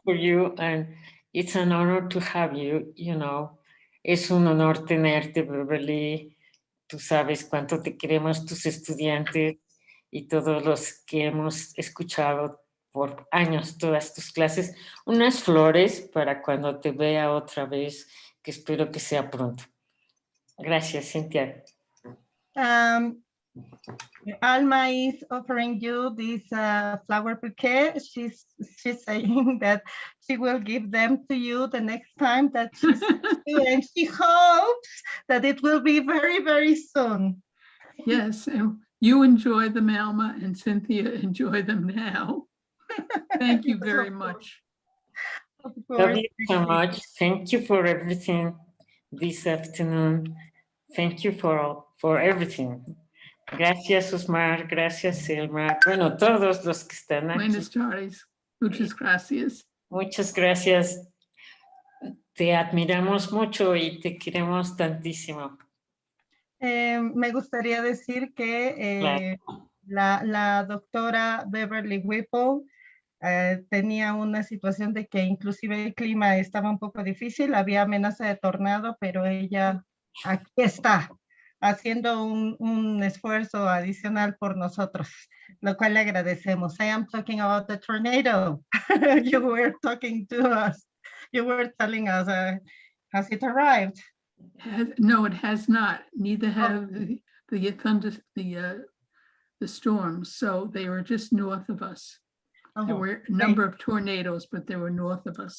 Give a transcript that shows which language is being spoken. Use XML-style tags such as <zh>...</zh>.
<en>for you, and it's an honor to have you, you know.</en> <es>Es un honor tenerte, Beverly. Tú sabes cuánto te queremos, tus estudiantes y todos los que hemos escuchado por años todas tus clases. Unas flores para cuando te vea otra vez, que espero que sea pronto. Gracias, Cynthia.</es> <en>Alma is offering you this flower bouquet. She's saying that she will give them to you the next time that she's you, and she hopes that it will be very, very soon. Yes, and you enjoy them, Alma, and Cynthia enjoy them now. Thank you very much. Of Love course. you so much. Thank you for everything this afternoon. Thank you for everything.</en> <es>Gracias, Osmar. Gracias, Selma. Bueno, todos los que están aquí. Buenas tardes. Muchas gracias. Muchas gracias. Te admiramos mucho y te queremos tantísimo. Me gustaría decir que la doctora Beverly Whipple tenía una situación de que inclusive el clima estaba un poco difícil, había amenaza de tornado, pero ella aquí está haciendo un esfuerzo adicional por nosotros, lo cual le agradecemos.</es> <en>I am talking about the tornado. You were talking to us. You were telling us, has it arrived? No, it has not. Neither have the thunder, the storms. So they were just north of us. There were a number of tornadoes, but they were north of us.</en>